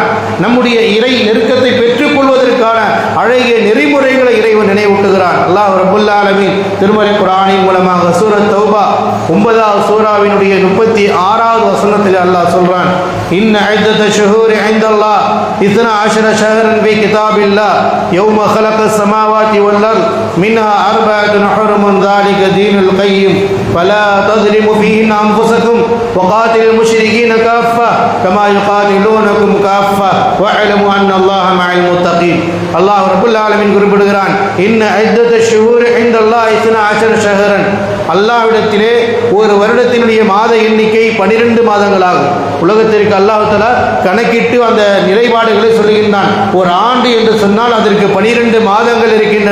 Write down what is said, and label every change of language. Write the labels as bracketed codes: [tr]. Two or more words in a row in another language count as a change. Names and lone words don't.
[ta] நம்முடைய இறை நெருக்கத்தை பெற்றுக்கொள்வதற்கான அழகிய நெறிமுறைகளை இறைவன் நினைவூட்டுகிறான். அல்லாஹ் ரப்புல் ஆலமீன் திருமறை குர்ஆனின் மூலமாக சூரத் தௌபா 9வது சூராவினுடைய 36வது வசனத்தில் அல்லாஹ் சொல்றான், [ar] إن عدة الشهور عند الله 12 شهرا في كتاب الله يوم خلق السماوات والأرض منها 4 حرم ذلك دين القيم فلا تظلموا فيهن أنفسكم وقاتلوا المشركين كافة كما يقاتلونكم كافة واعلموا أن الله مع المتقين. [ta] அல்லாஹ் ரப்புல் ஆலமீன் குறிப்பிடுகிறான், [ar] إن عدة الشهور عند الله 12 شهرا. [ta] அல்லாஹ்விடத்திலே ஒரு வருடத்தினுடைய மாத எண்ணிக்கை 12 மாதங்களாகும். உலகத்திற்கு அல்லாஹ் தஆலா கணக்கிட்டு அந்த நிலைப்பாடுகளை சொல்லுகின்றான். ஒரு ஆண்டு என்று சொன்னால் அதற்கு 12 மாதங்கள் இருக்கின்றன.